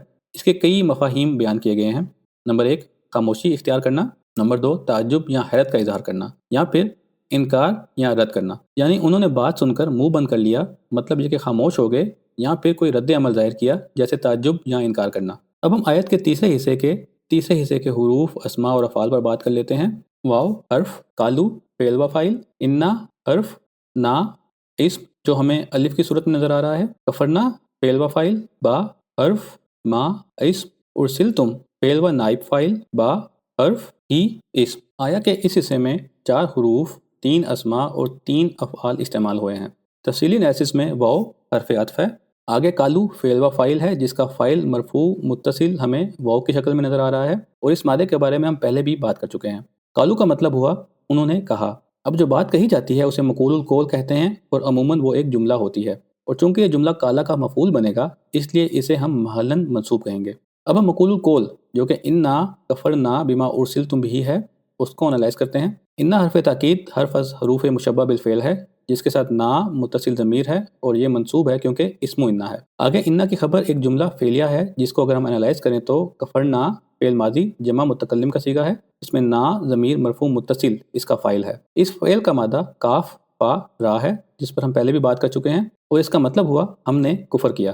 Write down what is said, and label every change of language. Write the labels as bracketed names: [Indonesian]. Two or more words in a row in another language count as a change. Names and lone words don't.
[Urdu] اس کے کئی مفاہیم بیان کیے گئے ہیں۔ نمبر 1 خاموشی اختیار کرنا، نمبر 2 تعجب یا حیرت کا اظہار کرنا، یا پھر انکار یا رد کرنا، یعنی انہوں نے بات سن کر منہ بند کر لیا، مطلب یہ کہ خاموش ہو گئے، یا پھر کوئی رد عمل ظاہر کیا جیسے تعجب یا انکار کرنا۔ اب ہم آیت کے تیسرے حصے کے حروف، اسماء اور افعال پر بات کر لیتے ہیں۔ واو حرف، کالو فعل و فاعل، انا حرف، نا اسم جو ہمیں الف کی صورت میں نظر آ رہا ہے، کفرنا فعل و فاعل، با حرف، ما اسم، ارسلتم فعل و نائب فاعل، با حرف، ہی اسم۔ آیا کہ اس حصے میں 4 حروف، 3 اسماء اور 3 افعال استعمال ہوئے ہیں۔ تفصیلی انالیسس میں واو حرف عطف ہے، آگے کالو فعل و فاعل ہے جس کا فاعل مرفوع متصل ہمیں واو کی شکل میں نظر آ رہا ہے، اور اس مادے کے بارے میں ہم پہلے بھی بات کر چکے ہیں۔ کالو کا مطلب ہوا انہوں نے کہا۔ اب جو بات کہی جاتی ہے اسے [Arabic] مقول القول [Urdu] کہتے ہیں، اور عموماً وہ ایک جملہ ہوتی ہے، اور چونکہ یہ جملہ کالا کا مفعول بنے گا اس لیے اسے ہم [Arabic] محلاً منصوب [Urdu] کہیں گے۔ اب ہم [Arabic] مقول القول [Urdu] جو کہ [Arabic] انا کفرنا بما ارسلتم بہ [Urdu] ہے اس کو انالائز کرتے ہیں۔ انا حرف تاکید حرف از [Arabic] حروف مشبہ بالفعل [Urdu] ہے جس کے ساتھ نا متصل ضمیر ہے اور یہ منصوب ہے کیونکہ اسم انا ہے۔ آگے انا کی خبر ایک جملہ فعلیہ ہے جس کو اگر ہم انالائز کریں تو کفرنا فعل ماضی جمع متکلم کا صیغہ ہے، اس میں نا [Arabic] ضمیر مرفوع متصل [Urdu] اس کا فاعل ہے۔ اس فعل کا مادہ کاف فا را ہے جس پر ہم پہلے بھی بات کر چکے ہیں، اور اس کا مطلب ہوا ہم نے کفر کیا۔